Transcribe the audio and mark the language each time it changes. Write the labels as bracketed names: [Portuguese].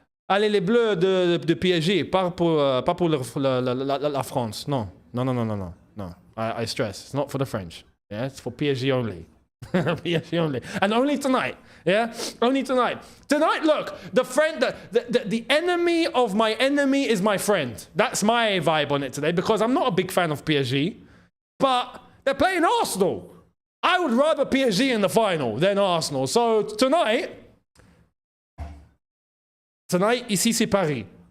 [French] Allez les Bleus de PSG, pas pour la France. [English] No. I stress, it's not for the French. Yeah, it's for PSG only. PSG only. And only tonight. Yeah? Only tonight. Tonight, look, the enemy of my enemy is my friend. That's my vibe on it today, because I'm not a big fan of PSG, but they're playing Arsenal. I would rather PSG in the final than Arsenal. So tonight, [French] ici c'est Paris.